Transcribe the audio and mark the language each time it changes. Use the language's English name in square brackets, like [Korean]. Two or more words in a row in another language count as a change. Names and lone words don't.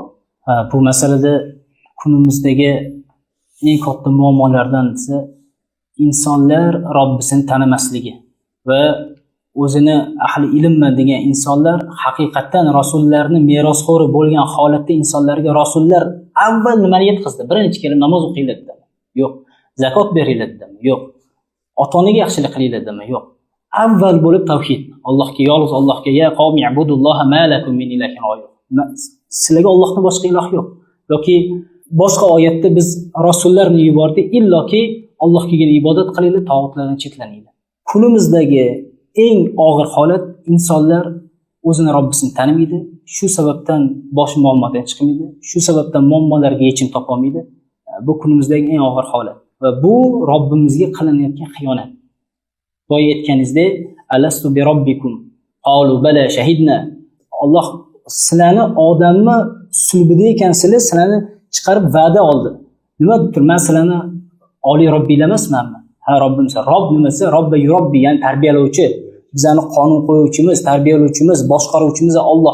[Uzbek] Bu masalada kunimizdagi eng katta muammolardan esa insonlar Robbisini tanimasligi va o'zini ahli ilmman degan insonlar haqiqatdan rasullarni merosxo'ri bo'lgan holatda insonlarga rasullar avval nimani yetkazdi? Birinchi kelib namoz o'qinglar dedi. Yo'q. Zakot beringlar dedi. Yo'q. Ota-onaga yaxshilik qilinglar dedi. Yo'q. Avval bo'lib tavhid. Allohga, yolg'iz Allohga, [Arabic] يا قوم اعبدوا الله ما لكم من إله غيره. [Uzbek] Sizlarga Allohdan boshqa iloh yo'q. Yoki boshqa oyatda biz rasullarni yubordik, illoki Allohgagina ibodat qilinglar, tog'utlardan chetlaninglar. Kunimizdagi eng og'ir holat, insonlar o'zini Robbisini tanimaydi. Shu sababdan boshi muammodan chiqmaydi. Shu sababdan muammolarga yechim topa olmaydi. Bu kunimizdagi eng og'ir holat va bu Robbimizga qilinayotgan xiyonat. Boya aytganingizdek, [Arabic] ألست بربكم قالوا بلى شهدنا. [Uzbek] Alloh sizlarni odamni sulbida ekansizlar, sizlarni chiqarib va'da oldi. Nima debdir? Men sizlarni oliy robbiylar emasmanmi? Ha, Robbimiz. Robb nimasi? [Arabic] ربى يربي, [Uzbek] ya'ni tarbiyalovchi. Bizani qonun qo'yuvchimiz, tarbiyalovchimiz, boshqaruvchimiz Alloh.